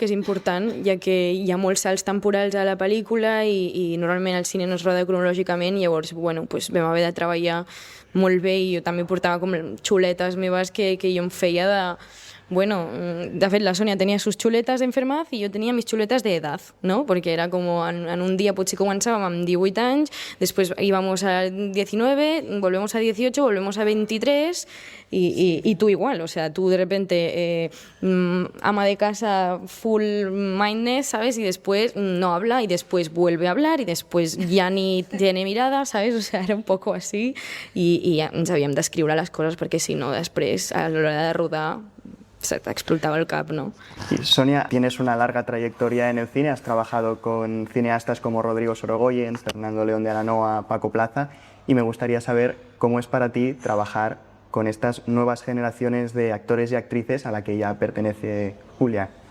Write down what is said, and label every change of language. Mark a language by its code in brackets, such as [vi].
[ca] Que és important, ja que hi ha molts salts temporals a la pel·lícula i normalment el cine no es roda cronològicament, llavors bueno, pues vam haver de treballar molt bé i jo també portava com xuletes meves que jo em feia de... [es] Bueno, [ca] de fet la Sonia tenia [es] sus chuletas de enfermedad y yo tenía mis chuletas de edad, ¿no? Porque era como en un día [ca] potser començàvem amb 18 anys, després [es] íbamos a 19, volvemos a 18, volvemos a 23 y tú igual, o sea, tú de repente ama de casa [en] full mindness, [es] ¿sabes? Y después no habla y después vuelve a hablar y después ya ni tiene mirada, ¿sabes? O sea, era un poco así y [ca] ja ens havíem d'escriure les coses perquè si no després a l'hora de rodar [es] se te explotaba [ca] el cap, ¿no? [es] Y Sonia, tienes una larga trayectoria en el cine, has trabajado con cineastas como Rodrigo Sorogoyen, Fernando León de Aranoa, Paco Plaza, y me gustaría saber cómo es para ti trabajar con estas nuevas generaciones de actores y actrices a la que ya pertenece Julia.